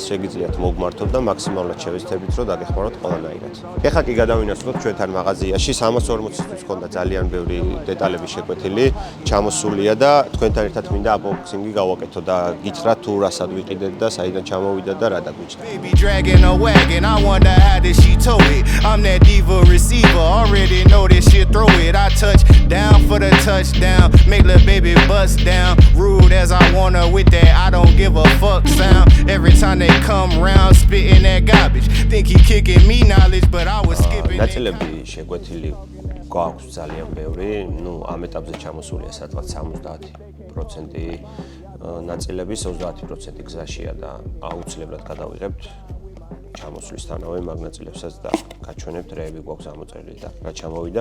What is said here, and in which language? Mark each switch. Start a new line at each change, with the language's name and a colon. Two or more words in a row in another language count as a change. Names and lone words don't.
Georgian: შეგიძლიათ მოგმართოთ და მაქსიმალურად შევეცდებით, რომ დაგეხმაროთ ყველანაირად. ეხლა კი გადავინაცვლოთ ჩვენთან მაღაზიაში 340-ისთვის ქონდა ძალიან ბევრი დეტალები შეკვეთილი, ჩამოსულია და თქვენთან ერთად მინდა unboxing-ი გავაკეთო და გითხრათ თუ რასად ვიყიდეთ და საიდან ჩამოვიდა და რა დაგვიჭდა.
English: Baby dragging a wagon, I wonder how did she tow it. I'm that diva receiver, already know this shit, throw it. I touch down for the touchdown, make little baby bust down. Rude as I wanna with that, I don't give a fuck sound. Every time they come round, spitting that garbage. Think he kicking me knowledge, but I was skipping.
Georgian: ნაწილები შეკვეთილი გვაქვს ძალიან ბევრი, ნუ ამ ეტაპზე ჩამოსულია სადღაც 70% ნაწილების, 30% გზაშია და აუცილებლად გადავიღებთ ჩამოსვლისთანავე მაგ ნაწილებსაც და გაჩვენებთ რეები გვაქვს ამოწერილი და რა ჩამოვიდა.